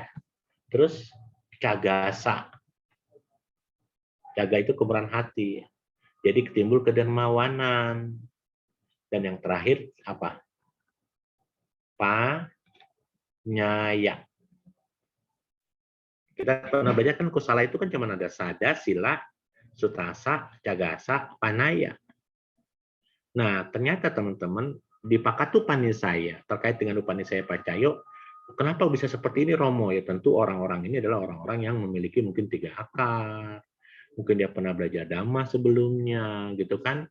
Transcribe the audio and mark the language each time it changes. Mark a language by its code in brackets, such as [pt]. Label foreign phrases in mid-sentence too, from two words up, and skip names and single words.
[id] Terus cagasa, jaga itu kemurahan hati. Jadi timbul kedermawanan. Dan yang terakhir apa? Panyaya. Kita pernah baca kan kusala itu kan cuma ada [pi] sada, sila, sutasa, cagasa, panaya. [id] Nah, ternyata teman-teman di Pakatupanisaya terkait dengan [pi] Upanisaya Pacayo, [id] kenapa bisa seperti ini, Romo? Ya tentu orang-orang ini adalah orang-orang yang memiliki mungkin 3 akar, mungkin dia pernah belajar Dhamma sebelumnya, gitu kan?